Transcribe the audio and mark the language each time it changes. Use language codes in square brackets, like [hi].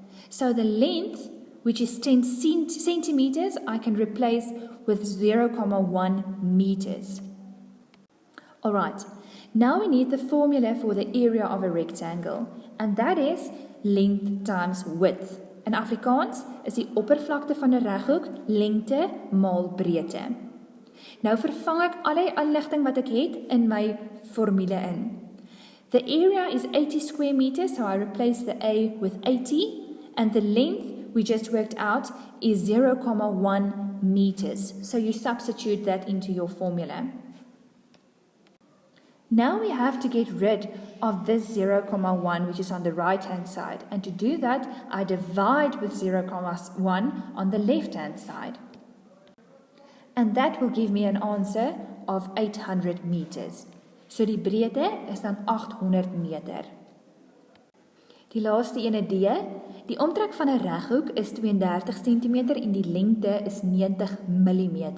[en] So the length, which is 10 centimeters, I can replace with 0,1 meters. Alright, now we need the formula for the area of a rectangle, and that is length times width. [af] In Afrikaans is die oppervlakte van 'n reghoek lengte maal breedte. Nou vervang ek al die inligting wat ek het in my formule in. [en] The area is 80 square meters, so I replace the A with 80, and the length we just worked out is 0,1 meters. So you substitute that into your formula. Now we have to get rid of this 0,1 which is on the right hand side. And to do that, I divide with 0,1 on the left hand side. And that will give me an answer of 800 meters. [af] So die breedte is dan 800 meter. Die laaste ene D, die omtrek van 'n reghoek is 32 cm en die lengte is 90 mm.